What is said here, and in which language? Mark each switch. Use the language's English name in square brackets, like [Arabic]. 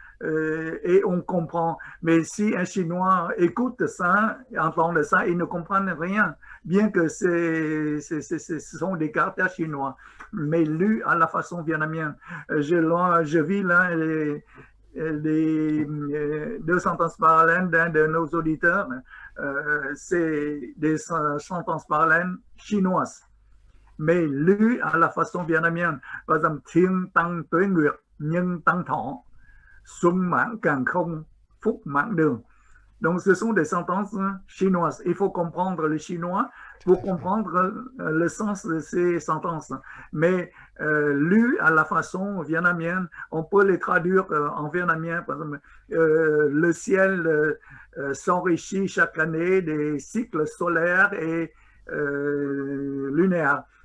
[French] Et on comprend. Mais si un Chinois écoute ça, entend ça, il ne comprend rien, bien que ce sont des caractères chinois, mais lus à la façon vietnamienne. Je vis là les deux sentences parallèles d'un de nos auditeurs. C'est des sentences parallèles chinoises, mais lues à la façon vietnamienne. Par exemple, [Vietnamese] Thiên Tăng Tuế Nguyệt, Nhân Tăng Thọ, Xuân mãn càng không, phúc mãn đường. [French] Donc, ce sont des sentences chinoises. Il faut comprendre le chinois pour comprendre le sens de ces sentences. Mais lues à la façon vietnamienne, on peut les traduire en vietnamien. Par exemple, le ciel s'enrichit chaque année des cycles solaires et lunaires.